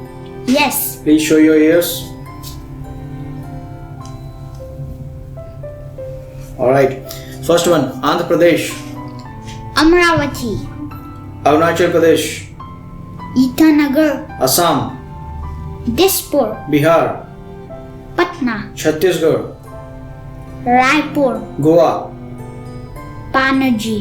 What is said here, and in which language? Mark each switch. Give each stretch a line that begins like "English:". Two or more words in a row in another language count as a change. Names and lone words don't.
English: Yes, Please show your ears. Alright. First one, Andhra Pradesh, Amravati, Arunachal Pradesh, Itanagar, Assam, Dispur, Bihar, Patna, Chhattisgarh, Raipur, Goa, Panaji,